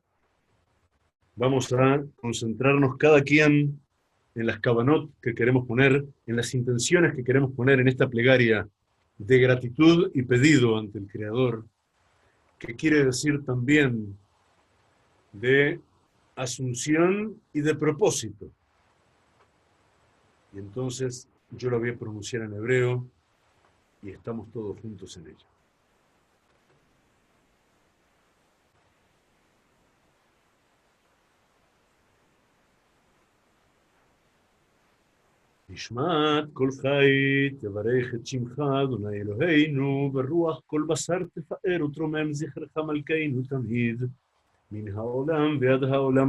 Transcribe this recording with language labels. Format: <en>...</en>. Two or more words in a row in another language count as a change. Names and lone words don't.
<es>Vamos a concentrarnos cada quien en las kavanot que queremos poner, en las intenciones que queremos poner en esta plegaria de gratitud y pedido ante el Creador, que quiere decir también de asunción y de propósito. Y entonces yo la voy a pronunciar en hebreo y estamos todos juntos en ella.</es> <he>נשמעת כל חי, תברך את שמך, אדוני אלוהינו, ברוח כל בשר תפאר ותרומם זכרך מלכנו תמיד, מן העולם ועד העולם</he>